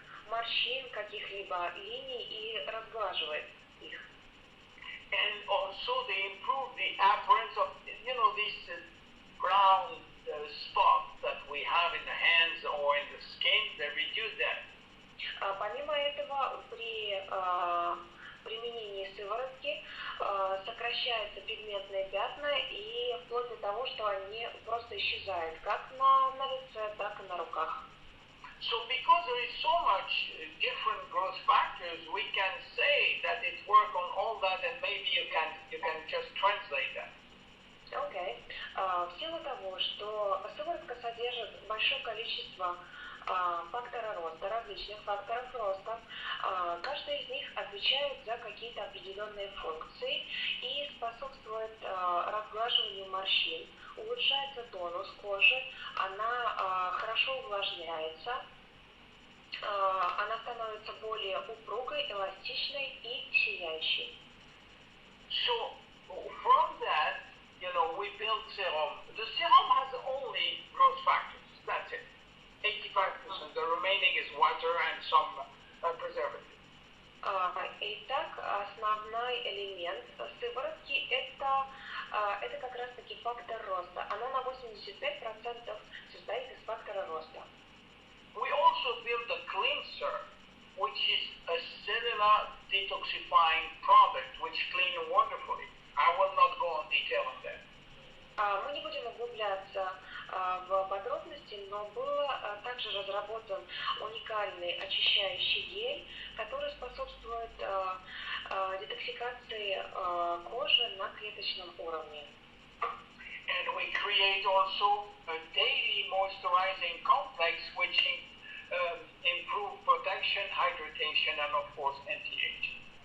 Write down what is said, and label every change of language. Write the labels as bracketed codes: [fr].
[ru] морщин, каких-либо линий и разглаживает их. [en] And also they improve the appearance of, these brown spots that we have in the hands or in the skin, they reduce that. [ru] Помимо этого, при применении сыворотки сокращаются пигментные пятна и вплоть до того, что они просто исчезают как на лице, так и на руках. [en] So because there is so much different growth factors, we can say that it works on all that, and maybe you can just translate that. [ru] Окей. В силу того, что сыворотка содержит большое количество фактора роста, различных факторов роста, каждый из них отвечает за какие-то определенные функции и способствует разглаживанию морщин, улучшается тонус кожи, она хорошо увлажняется, она становится более упругой, эластичной и сияющей. [en] So from that, we build serum. The serum has only growth factors. That's it. 85%. The remaining is water and some preservative. [ru] Итак, основной элемент сыворотки это как раз таки фактор роста. Она на 85% состоит из фактора роста. [en] We also build a cleanser, which is a cellular detoxifying product, which cleans wonderfully. I will not go on detail on that. [ru] Мы не будем углубляться в подробности, но был также разработан уникальный очищающий гель, который способствует детоксикации кожи на клеточном уровне. [en] And we create also a daily moisturizing complex which improve protection, hydration, and of course anti-aging.